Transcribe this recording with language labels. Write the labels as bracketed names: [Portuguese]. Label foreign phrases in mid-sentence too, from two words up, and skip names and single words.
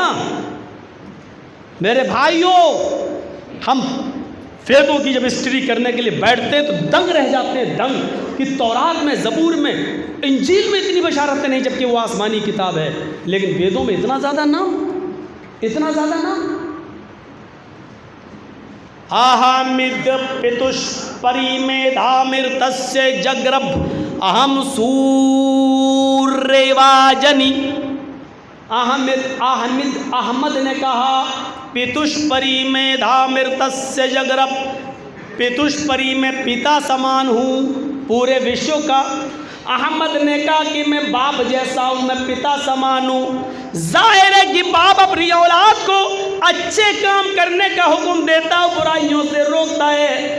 [Urdu] میرے بھائیوں، ہم ویدوں کی جب اسٹڈی کرنے کے لیے بیٹھتے ہیں تو دنگ رہ جاتے ہیں، دنگ کہ تورات میں، زبور میں، انجیل میں اتنی بشارتیں نہیں، جبکہ وہ آسمانی کتاب ہے، لیکن ویدوں میں اتنا زیادہ نام، اتنا زیادہ نام۔ [Sanskrit] अहमिद् पितुष् परि मेधामृतस्य जग्रभ अहं सूर्यइवाजनि. [Urdu] احمد نے کہا [Sanskrit] पितुष् परि मे धामृतस्य जग्रभ, [Urdu] پتش پری میں پتا سمان ہوں پورے وشو کا۔ احمد نے کہا کہ میں باپ جیسا ہوں، میں پتا سمان ہوں۔ ظاہر ہے کہ باپ اپنی اولاد کو اچھے کام کرنے کا حکم دیتا ہے، برائیوں سے روکتا ہے۔